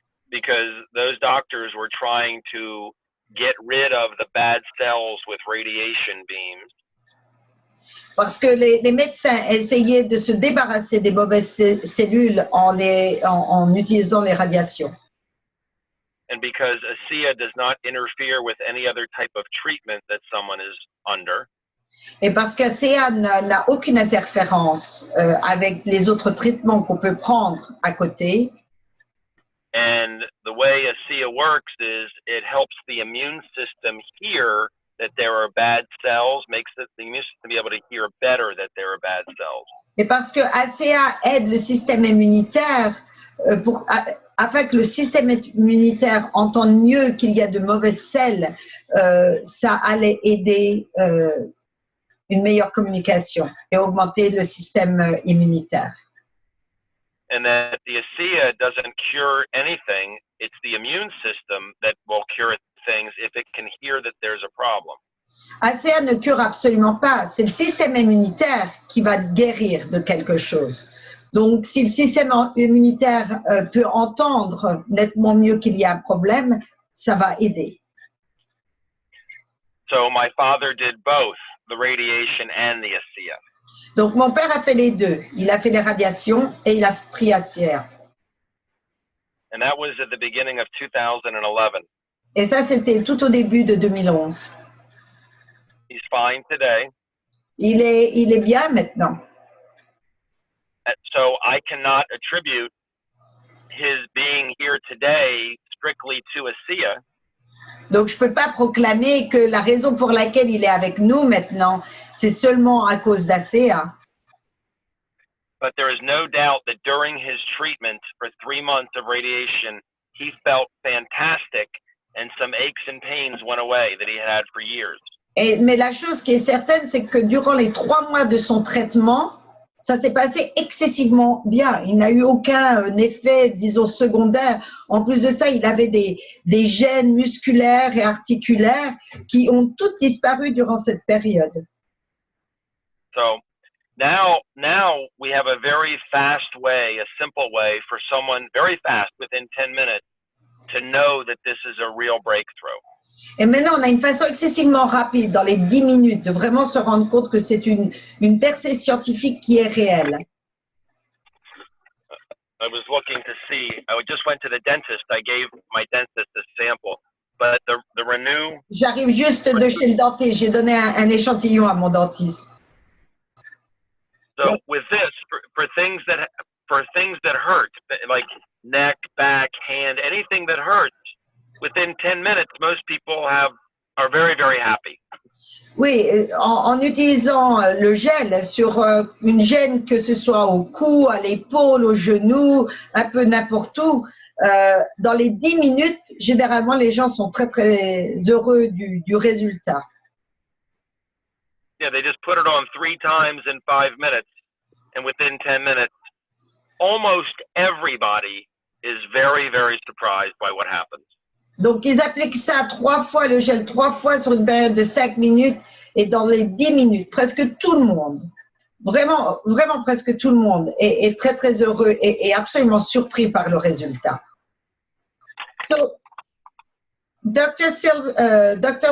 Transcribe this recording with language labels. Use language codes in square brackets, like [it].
[en] Because those doctors were trying to get rid of the bad cells with radiation beams. [fr] Parce que les médecins essayaient de se débarrasser des mauvaises cellules en utilisant les radiations. [en] And because ASEA does not interfere with any other type of treatment that someone is under. [fr] Et parce qu'ASEA n'a aucune interférence avec les autres traitements qu'on peut prendre à côté. [en] And the way ASEA works is it helps the immune system hear that there are bad cells, makes the immune system be able to hear better that there are bad cells. [fr] Et parce que ASEA aide le système immunitaire afin que le système immunitaire entende mieux qu'il y a de mauvaises cellules, ça allait aider une meilleure communication et augmenter le système immunitaire. [en] And that the ASEA doesn't cure anything, it's the immune system that will cure things if it can hear that there's a problem. [fr] ASEA ne cure absolument pas, c'est le système immunitaire qui va guérir de quelque chose. Donc, si le système immunitaire peut entendre nettement mieux qu'il y a un problème, ça va aider. [en] So my father did both, the radiation and the ASEA. [fr] Donc, mon père a fait les deux. Il a fait les radiations et il a pris ASEA. [en] And that was at the beginning of 2011. [fr] Et ça, c'était tout au début de 2011. [en] He's fine today. [fr] Il est bien maintenant. [en] So I cannot attribute his being here today strictly to ASEA. [fr] Donc, je ne peux pas proclamer que la raison pour laquelle il est avec nous maintenant, c'est seulement à cause d'ASEA. [en] But there is no doubt that during his treatment for 3 months of radiation, he felt fantastic and some aches and pains went away that he had for years. [fr] Mais la chose qui est certaine, c'est que durant les 3 mois de son traitement, ça s'est passé excessivement bien. Il n'a eu aucun effet, disons, secondaire. En plus de ça, il avait des gènes musculaires et articulaires qui ont toutes disparu durant cette période. [en] So now we have a very fast way, a simple way for someone very fast within 10 minutes to know that this is a real breakthrough. [fr] Et maintenant, on a une façon excessivement rapide, dans les 10 minutes, de vraiment se rendre compte que c'est une percée scientifique qui est réelle. [en] I was looking to see, I just went to the dentist, I gave my dentist a sample, but the Renew... [fr] J'arrive juste de chez le dentiste, j'ai donné un échantillon à mon dentiste. [en] So with this, for things that hurt, like neck, back, hand, anything that hurts, within 10 minutes, most people are very, very happy. [fr] Oui, en utilisant le gel sur une gêne, que ce soit au cou, à l'épaule, au genou, un peu n'importe où, dans les 10 minutes, généralement, les gens sont très, très heureux du résultat. [en] Yeah, they just put it on 3 times in 5 minutes, and within 10 minutes, almost everybody is very, very surprised by what happens. [fr] Donc, ils appliquent ça 3 fois, le gel 3 fois sur une période de 5 minutes, et dans les 10 minutes, presque tout le monde, vraiment, vraiment presque tout le monde est très, très heureux et absolument surpris par le résultat. [en] So, Dr.